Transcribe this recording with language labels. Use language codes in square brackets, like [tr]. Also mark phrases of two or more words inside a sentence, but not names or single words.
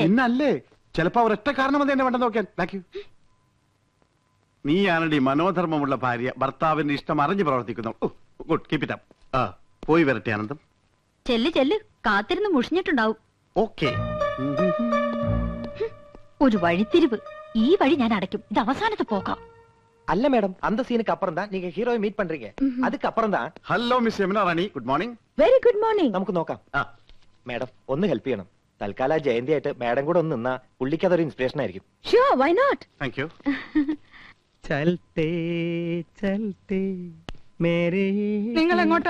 [ml] ഇന്നല്ലേ, ചിലപ്പോ ഒരൊറ്റ കാരണം അത് എന്നെ വേണ്ട നോക്കാൻ. നീയാണടി മനോധർമ്മമുള്ള ഭാര്യ, ഭർത്താവിന്റെ ഇഷ്ടം അറിഞ്ഞു പ്രവർത്തിക്കുന്നു. [en] Good, keep it up. [ml] പോയി വരട്ടെ ആനന്ദം. ചെല്ല് ചെല്ല്, കാത്തിരുന്ന് മുഷിഞ്ഞിട്ടുണ്ടാവും. ഓക്കെ. ഒരു വഴിത്തിരിവ്. ഈ വഴി ഞാൻ അടയ്ക്കും. ഇത് അവസാനത്തെ പോക്കാം. [ta] அல்ல மேடம், அந்த சீனுக்கு அப்புறம் தான் நீங்க ஹீரோயை மீட் பண்றீங்க. அதுக்கு அப்புறம் தான். [en] Hello Miss Yamuna Rani, good morning. Very good morning. [ml] നമുക്ക് നോക്കാം. മേഡം ഒന്ന് ഹെൽപ്പ് ചെയ്യണം. തൽക്കാലം ജയന്തി ആയിട്ട് മേഡം കൂടെ ഒന്ന് നിന്നാ പുള്ളിക്ക് അതൊരു ഇൻസ്പിറേഷൻ ആയിരിക്കും. [en] Sure, why not? Thank you. [hi] चलते चलते मेरे. [ml] നിങ്ങൾ എങ്ങോട്ടാ?